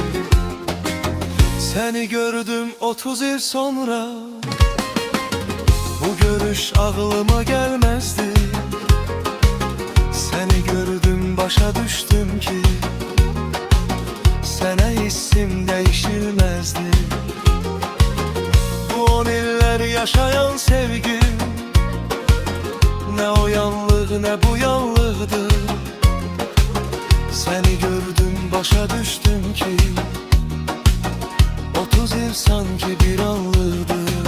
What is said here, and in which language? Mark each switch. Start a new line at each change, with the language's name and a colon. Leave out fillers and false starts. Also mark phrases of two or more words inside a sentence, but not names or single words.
Azerbaijani: Səni gördüm 30
Turkish: yıl sonra,
Azerbaijani: bu görüş ağlıma gəlməzdi. Səni gördüm başa düşdüm ki, sənə hissim değişilmezdi.
Turkish: Bu 10 iller yaşayan sevgim, ne o yanlık ne bu yanlıktı. Seni gördüm başa düştüm ki, 30 yıl sanki bir anlıktı.